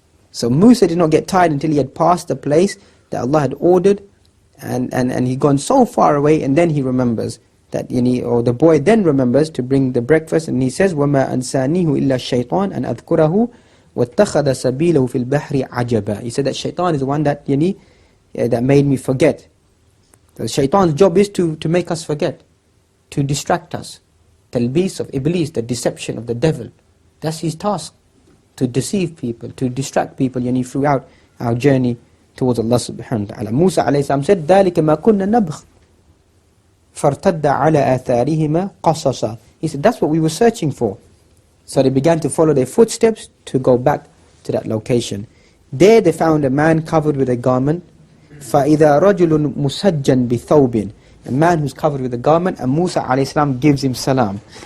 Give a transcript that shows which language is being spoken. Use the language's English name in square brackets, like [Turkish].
[English] So Musa did not get tired until he had passed the place that Allah had ordered, and he'd gone so far away, and then he remembers that, or the boy then remembers to bring the breakfast, and he says, [Arabic] وَمَا أَنْسَانِيهُ إِلَّا الشَّيْطَانِ أَنْ أَذْكُرَهُ وَاتَّخَذَ سَبِيلَهُ فِي الْبَحْرِ عَجَبًا. [English] He said that shaitan is the one that, that made me forget. The shaitan's job is to make us forget, to distract us. Talbis of Iblis, the deception of the devil. That's his task. To deceive people, to distract people throughout our journey towards Allah subhanahu wa ta'ala. Musa alayhi salam said, [Arabic] ذَلِكَ مَا كُنَّا نَبْغِ فَارْتَدَّ عَلَى آثَارِهِمَا قَصَصًا. [English] He said, that's what we were searching for. So they began to follow their footsteps to go back to that location. There they found a man covered with a garment. [Arabic] فَإِذَا رَجُلٌ مُسَجًّا بِثَوْبٍ. [English] A man who's covered with a garment, and Musa alayhi salam gives him salam.